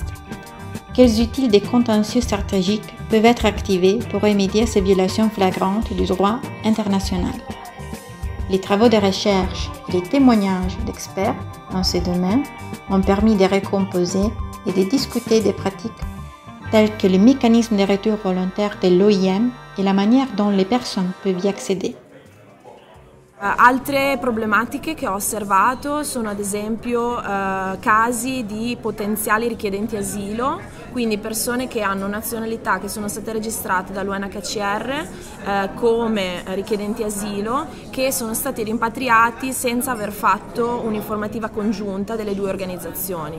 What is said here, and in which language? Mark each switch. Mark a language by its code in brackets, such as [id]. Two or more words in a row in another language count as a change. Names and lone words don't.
[fr] Quels outils des contentieux stratégiques peuvent être activés pour remédier à ces violations flagrantes du droit international? Les travaux de recherche et les témoignages d'experts dans ce domaine ont permis de recomposer et de discuter des pratiques telles que le mécanisme de retour volontaire de l'OIM [it] e la maniera [fr] dont [it] le persone [fr] peuvent y accéder. [it] Altre problematiche che ho osservato sono ad esempio casi di potenziali richiedenti asilo, quindi persone che hanno nazionalità che sono state registrate dall'UNHCR come richiedenti asilo, che sono stati rimpatriati senza aver fatto un'informativa congiunta delle due organizzazioni.